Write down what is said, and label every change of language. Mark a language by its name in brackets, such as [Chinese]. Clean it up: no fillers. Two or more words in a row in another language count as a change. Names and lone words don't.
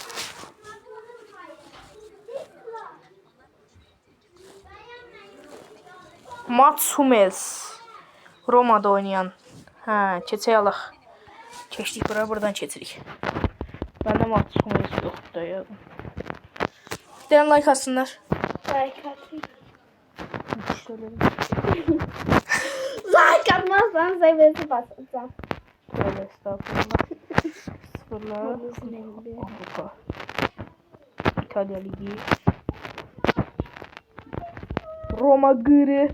[Azerbaijani] Mats Hummels. [Turkish] Roma'da oynayan. [Azerbaijani] Ha, keçək alaq. Keçdik bura, buradan keçirik. Məndə Mats Hummels yoxdur da ya. Deyən like atsınlar. [Turkish] Like atayım. Like atmazsan seviyesi basacağım. Şöyle estağfurullah. Sıfırlar. Avrupa. İtalya Ligi. Roma gırı.